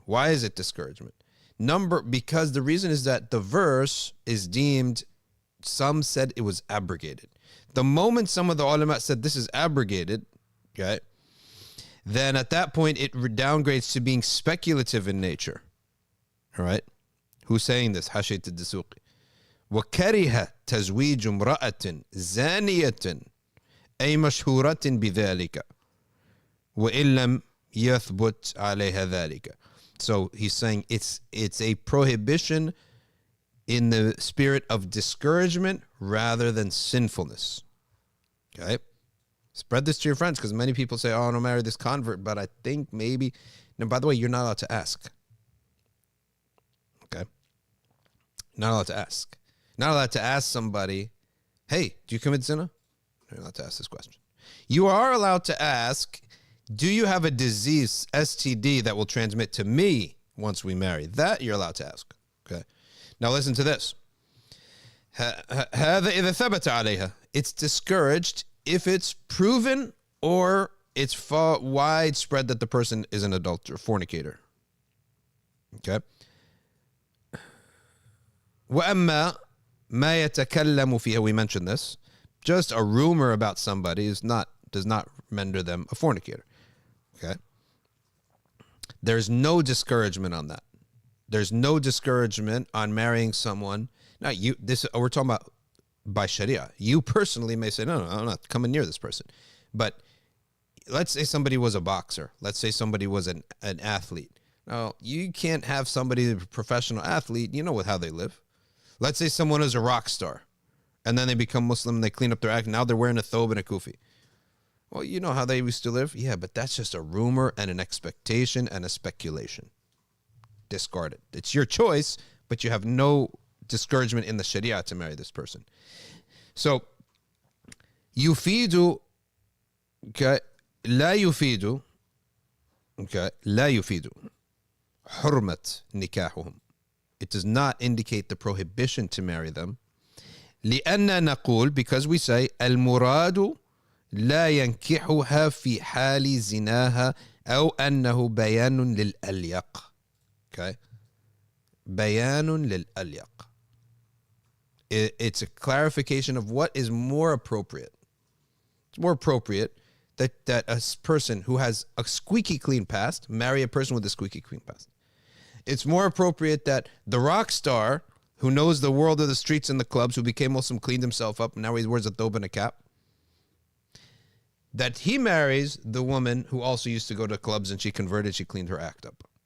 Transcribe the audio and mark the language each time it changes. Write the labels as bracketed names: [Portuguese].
[English] Why is it discouragement? Because the reason is that the verse is deemed, some said it was abrogated. The moment some of the ulama said this is abrogated, okay, then at that point it downgrades to being speculative in nature. All right? Who's saying this? Hashayt al-Dasuqi. [Arabic] وَكَرِهَ تَزْوِيجُ امْرَأَةٍ زَانِيَةٍ أي مشهورة بذلك وإن لم يثبت عليها ذلك. [English] So he's saying it's a prohibition in the spirit of discouragement rather than sinfulness. Okay? Spread this to your friends, because many people say, oh, I don't marry this convert, but I think maybe. Now, by the way, you're not allowed to ask. Okay? Not allowed to ask. Not allowed to ask somebody, hey, do you commit zina? You're not allowed to ask this question. You are allowed to ask, do you have a disease, STD, that will transmit to me once we marry? That you're allowed to ask. Okay? Now listen to this. [Arabic] هذا إذا ثبت عليها. [English] It's discouraged if it's proven or it's widespread that the person is an adulterer, fornicator. Okay? [Arabic] وَأَمَّا مَا يَتَكَلَّمُ فِيهَا, we mentioned this. [English] Just a rumor about somebody does not render them a fornicator. Okay? There's no discouragement on that. There's no discouragement on marrying someone. Now, we're talking about by Sharia. You personally may say, no, I'm not coming near this person. But let's say somebody was a boxer. Let's say somebody was an athlete. Now, you can't have somebody, a professional athlete, you know how they live. Let's say someone is a rock star, and then they become Muslim, they clean up their act, now they're wearing a thobe and a kufi. Well, you know how they used to live? Yeah, but that's just a rumor and an expectation and a speculation. Discard it. It's your choice, but you have no discouragement in the Sharia to marry this person. [Arabic] So, يفيد, okay, لا يفيد, okay, لا يفيد حرمة نكاحهم. [English] It does not indicate the prohibition to marry them. [Arabic] لأن نقول, [English] because we say [Arabic] المراد لا ينكحها في حال زناها أو أنه بيان للأليق. Okay, بيان للأليق. [English] It's a clarification of what is more appropriate. It's more appropriate that a person who has a squeaky clean past marry a person with a squeaky clean past. It's more appropriate that the rock star who knows the world of the streets and the clubs, who became Muslim, cleaned himself up, and now he wears a thobe and a cap, that he marries the woman who also used to go to clubs and she converted, she cleaned her act up.